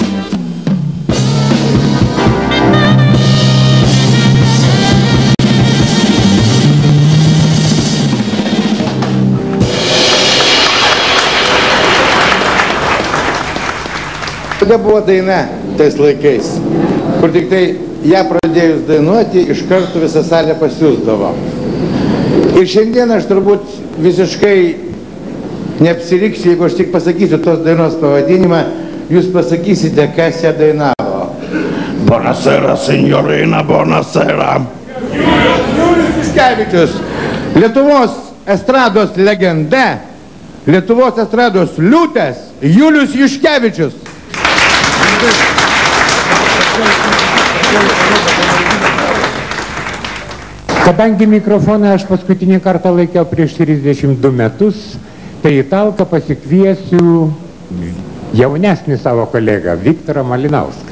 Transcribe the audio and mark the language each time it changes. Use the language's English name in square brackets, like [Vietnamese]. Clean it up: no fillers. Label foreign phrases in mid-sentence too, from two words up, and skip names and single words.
[Lithuanian] Tada buvo daina tais laikais, kur tik tai ją pradėjus dainuoti, iš karto visą salę pasiūsdavo. Ir šiandien aš turbūt visiškai neapsiriksiu, jeigu aš tik pasakysiu tos dainos pavadinimą, jūs pasakysite, kas ją dainavo. [Italian] Buonasera, signorina, buonasera. [Lithuanian] Julius Juškevičius, Lietuvos estrados legenda, Lietuvos estrados liūtas, Julius Juškevičius. Kadangi mikrofoną aš paskutinį kartą laikiau prieš 32 metus, tai į talką pasikviesiu jaunesnį savo kolegą, Viktorą Malinauską.